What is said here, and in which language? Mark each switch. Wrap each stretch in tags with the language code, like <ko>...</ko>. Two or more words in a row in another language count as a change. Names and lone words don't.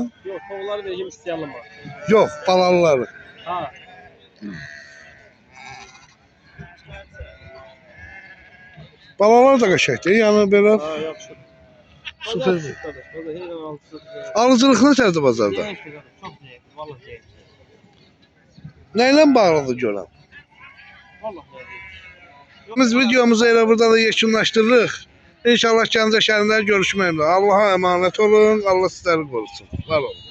<tr>Yok, toğulları vereceğim</tr> <az>istəyəlim var. Yox, balalıları. Ha. Balalar da qəşəngdir, yəni belə Ha, yaxşı. Süper.</az> <tr>Kardeş, orada heyvan altısı.</tr> <az>Alıcılıq necədir bazarda?</az> <tr>Zevkli kardeş, çok zevkli. Vallahi zevkli.</tr> <az>Nə ilə bağlıdır görəm?</az> <tr>Vallahi zevkli.</tr> <az>Biz videomuzu elə burada da yekunlaşdırırıq. İnşallah Gəncə şəhərində görüşmək üzere.</az> <tr>Allah'a emanet olun. Allah sizləri qorusun. Var olun.</tr>